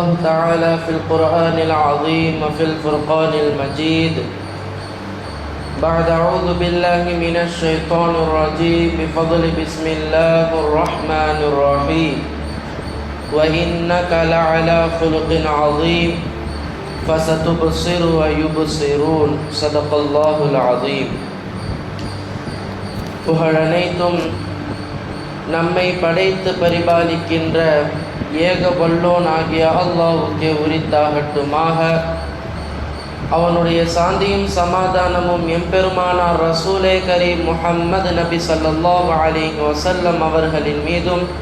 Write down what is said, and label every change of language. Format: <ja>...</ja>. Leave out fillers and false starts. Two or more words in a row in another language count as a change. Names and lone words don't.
<ar>تعالى في القرآن العظيم وفي الفرقان المجيد بعد أعوذ بالله من الشيطان الرجيم بفضل بسم الله الرحمن الرحيم وإنك لعلى خلق عظيم فستبصر ويبصرون صدق الله العظيم.</ar> <ta>புகழனைத்தும் நம்மை படைத்து பரிபாலிக்கின்ற ஏக வல்லோன் ஆகிய அல்லாஹ்வுக்கே உரித்தாகட்டுமாக. அவனுடைய சாந்தியும் சமாதானமும் எம்பெருமானார் ரசூலே கரீம் முஹம்மது நபி</ta> <ar>صلى الله عليه وسلم</ar> <ta>அவர்களின் மீதும்</ta>